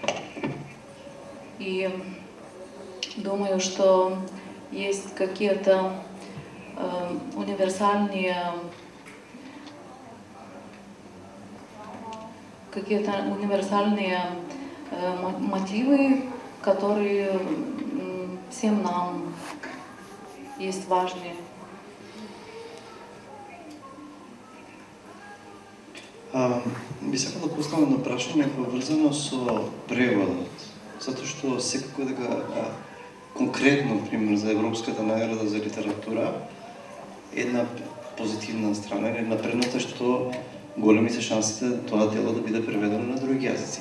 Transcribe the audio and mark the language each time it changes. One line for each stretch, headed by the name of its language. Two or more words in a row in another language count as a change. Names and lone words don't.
Russian: И думаю, что есть какие-то универсальные мотивы, которые всем нам есть важны.
Macedonian: Би сакал да поставам на прашање поврзано со преводот, затоа што секако дека конкретно, пример, за Европската награда за литература, една позитивна страна, една предност е што големи се шансите тоа дело да биде преведено на други јазици.